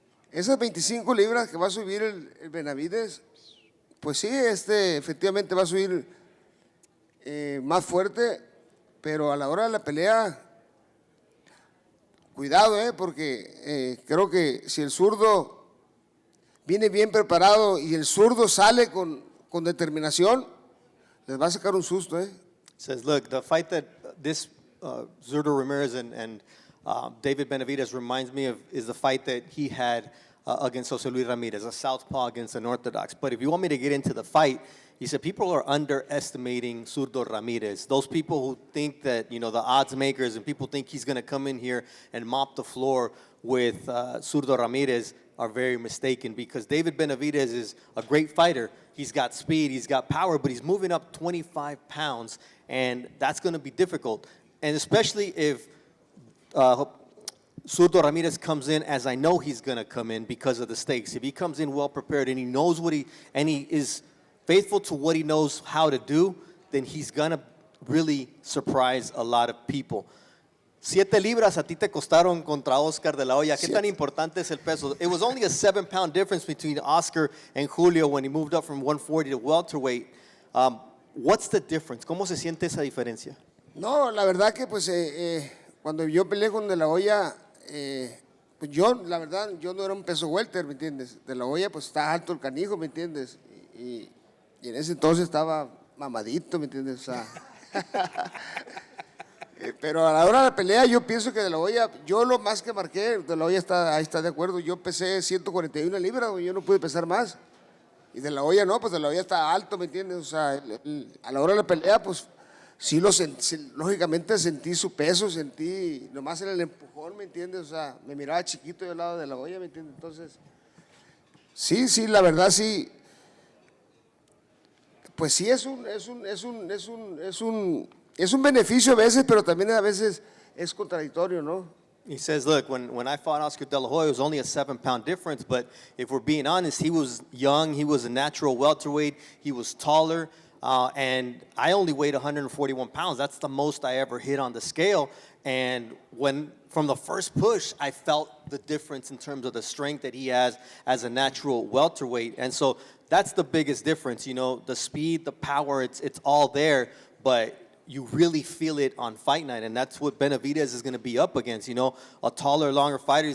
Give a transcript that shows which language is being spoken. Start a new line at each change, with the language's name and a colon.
Spanish: Esas 25 libras que va a subir el Benavidez, pues sí, efectivamente va a subir más fuerte, pero a la hora de la pelea, cuidado, porque creo que si el zurdo viene bien preparado y el zurdo sale con determinación, les va a sacar un susto,
English: Says, look, the fight that this Zurdo Ramirez and David Benavidez reminds me of is the fight that he had against Jose Luis Ramirez, a southpaw against an orthodox. But if you want me to get into the fight, he said people are underestimating Zurdo Ramirez. Those people who think that, the odds makers and people think he's going to come in here and mop the floor with Zurdo Ramirez are very mistaken, because David Benavidez is a great fighter. He's got speed, he's got power, but he's moving up 25 pounds, and that's going to be difficult. And especially if Zurdo Ramirez comes in, as I know he's going to come in because of the stakes. If he comes in well prepared and he knows he is faithful to what he knows how to do, then he's going to really surprise a lot of people.
Spanish: 7 libras a ti te costaron contra Oscar De La Hoya. ¿Qué tan importante es el peso?
English: It was only a 7-pound difference between Oscar and Julio when he moved up from 140 to welterweight. What's the difference?
Spanish: ¿Cómo se siente esa diferencia? No, la verdad que pues cuando yo peleé con De La Hoya, pues yo, la verdad, yo no era un peso welter, ¿me entiendes? De La Hoya pues está alto el canijo, ¿me entiendes? Y en ese entonces estaba mamadito, ¿me entiendes? O sea, pero a la hora de la pelea yo pienso que De La Hoya, yo lo más que marqué, De La Hoya ahí está de acuerdo, yo pesé 141 libras, yo no pude pesar más. Y De La Hoya no, pues De La Hoya está alto, ¿me entiendes? O sea, a la hora de la pelea, pues sí, lógicamente sentí su peso, sentí nomás en el empujón, ¿me entiendes? O sea, me miraba chiquito yo al lado de La Hoya, ¿me entiendes? Entonces, sí, la verdad sí, pues sí es un beneficio a veces, pero también a veces es contradictorio, ¿no?
English: He says, look, when I fought Oscar De La Hoya, it was only a 7-pound difference, but if we're being honest, he was young, he was a natural welterweight, he was taller, and I only weighed 141 pounds. That's the most I ever hit on the scale, and from the first push, I felt the difference in terms of the strength that he has as a natural welterweight, and so that's the biggest difference, you know, the speed, the power, it's all there, but you really feel it on fight night, and that's what Benavidez is going to be up against, you know, a taller, longer fighter.